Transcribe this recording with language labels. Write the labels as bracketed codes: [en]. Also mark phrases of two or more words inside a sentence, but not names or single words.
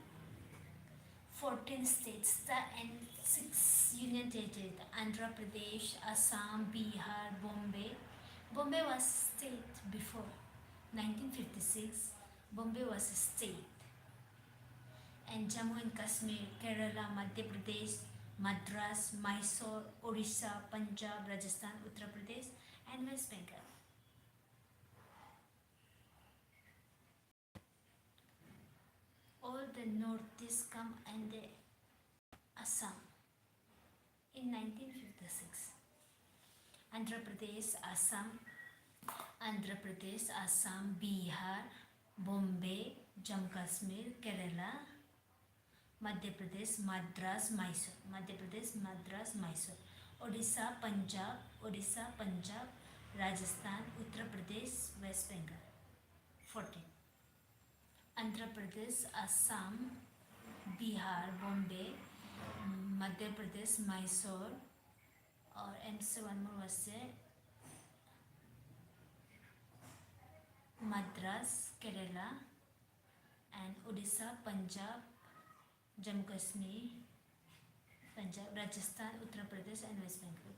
[en] 14 states and 6 union territories: Andhra Pradesh, Assam, Bihar, Bombay. Bombay was state before 1956. Bombay was a state. And Jammu and Kashmir, Kerala, Madhya Pradesh, Madras, Mysore, Orissa, Punjab, Rajasthan, Uttar Pradesh, and West Bengal. All the northeast come and the Assam in 1956. Andhra Pradesh, Assam, Bihar, Bombay, Jammu Kashmir, Kerala, Madhya Pradesh, Madras, Mysore, Odisha, Punjab, Rajasthan, Uttar Pradesh, West Bengal. 14. Andhra Pradesh, Assam, Bihar, Bombay, Madhya Pradesh, Mysore, [hi] और [en] MC one more was Madras, Kerala, and Odisha, Punjab, Jammu Kashmir, Rajasthan, Uttar Pradesh, and West Bengal.